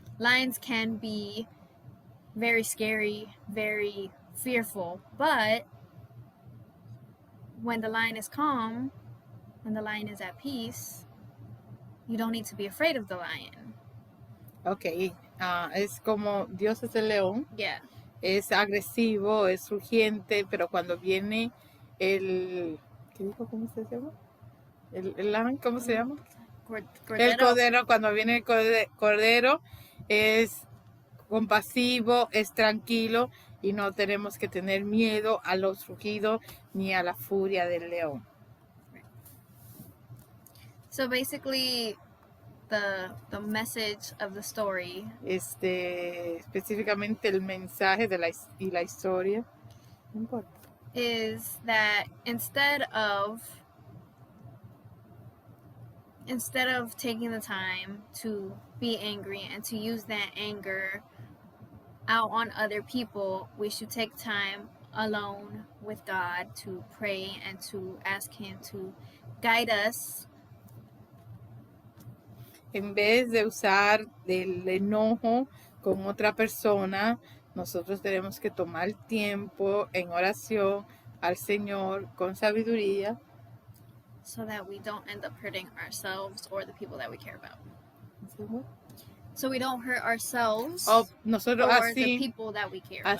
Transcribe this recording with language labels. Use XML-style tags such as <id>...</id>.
<en>Lions can be very scary, very fearful, but when the lion is calm, when the lion is at peace, you don't need to be afraid of the lion.</en> <es>Okay. Es como Dios es el león.</es> <en>Yeah.</en> <es>Es agresivo, es rugiente, pero cuando viene ¿qué dijo? ¿Cómo se llama? ¿Cómo se llama? Cordero. El cordero, cuando viene el cordero, es compasivo, es tranquilo y no tenemos que tener miedo a los rugidos ni a la furia del león.</es> <en>So basically, the message of the story.</en> <es>Específicamente el mensaje de la historia. No importa.</es> <en>Is that instead of instead of taking the time to be angry and to use that anger out on other people, we should take time alone with God to pray and to ask Him to guide us.</en> <es>En vez de usar el enojo con otra persona, nosotros tenemos que tomar tiempo en oración al Señor con sabiduría,</es> <en>so that we don't end up hurting ourselves or the people that we care about. So we don't hurt ourselves</en> <es>nosotros</es> <en>or the</en> <es>así,</es> <en>people that we care about.</en>